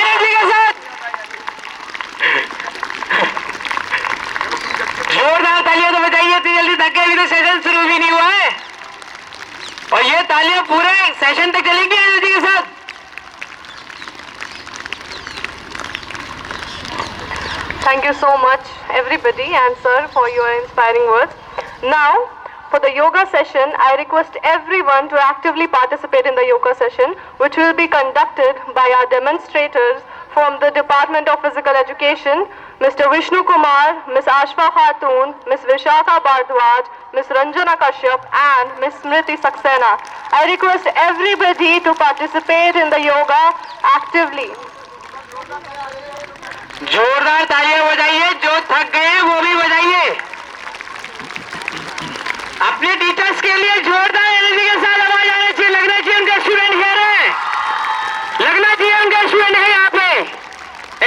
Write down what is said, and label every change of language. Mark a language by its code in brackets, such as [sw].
[hi] Energy के साथ। जोरदार तालियां तो बजाइए, इतनी जल्दी थक गए, अभी तो सेशन शुरू भी नहीं हुआ है और ये तालियां पूरे सेशन तक चलेंगी एनर्जी के साथ। [en] Thank you so much, everybody, and sir, for your inspiring words. Now, for the yoga session, I request everyone to actively participate in the yoga session, which will be conducted by our demonstrators from the Department of Physical Education, Mr. Vishnu Kumar, Ms. Ashfa Khatun, Ms. Vishakha Bhardwaj, Ms. Ranjana Kashyap, and Ms. Smriti Saxena. I request everybody to participate in the yoga actively. [hi] जोरदार तालियां बजाइए, जो थक गए हैं वो भी बजाइए। अपने teachers के लिए जोरदार एनर्जी के साथ आवाज आना चाहिए, लगना चाहिए उनका स्टूडेंट हियर है, लगना चाहिए उनका स्टूडेंट है यहाँ पे।